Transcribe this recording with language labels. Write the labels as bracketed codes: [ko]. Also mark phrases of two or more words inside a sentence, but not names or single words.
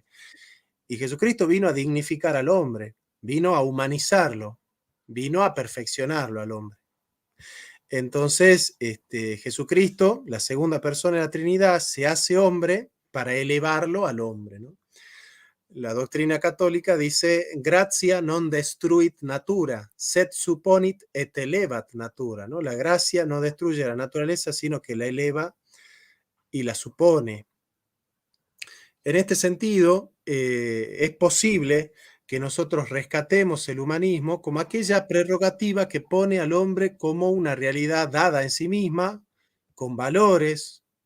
[es] Y Jesucristo vino a dignificar al hombre, vino a humanizarlo, vino a perfeccionarlo al hombre. Entonces, Jesucristo, la segunda persona de la Trinidad, se hace hombre para elevarlo al hombre, ¿no? La doctrina católica dice, [la] gratia non destruit natura, sed supponit et elevat natura, [es] ¿no? La gracia no destruye la naturaleza, sino que la eleva y la supone. En este sentido, es posible que nosotros rescatemos el humanismo como aquella prerrogativa que pone al hombre como una realidad dada en sí misma, con valores,